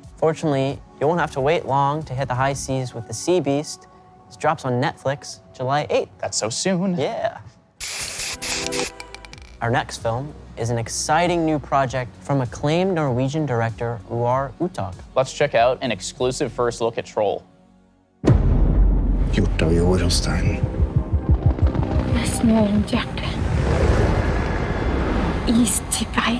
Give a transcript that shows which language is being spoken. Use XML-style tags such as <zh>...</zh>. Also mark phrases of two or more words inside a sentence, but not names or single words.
<en>Fortunately, you won't have to wait long to hit the high seas with The Sea Beast. It drops on Netflix July 8th. That's so soon. Yeah. Our next film is an exciting new project from acclaimed Norwegian director Roar Uthaug. Let's check out an exclusive first look at Troll.</en> <no>Gjort av jord og stein. Det er snø rundt hjertet. Is til bein.</no>